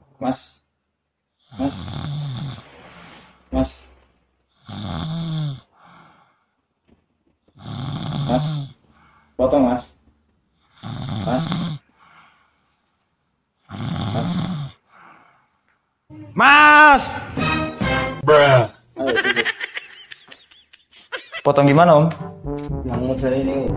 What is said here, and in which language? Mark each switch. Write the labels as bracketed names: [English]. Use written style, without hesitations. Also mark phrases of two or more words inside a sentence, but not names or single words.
[Indonesian] Mas, Mas, Mas, Mas, potong Mas, Mas, Mas, Mas! ayo tidur. Potong gimana, Om? Yang model ini.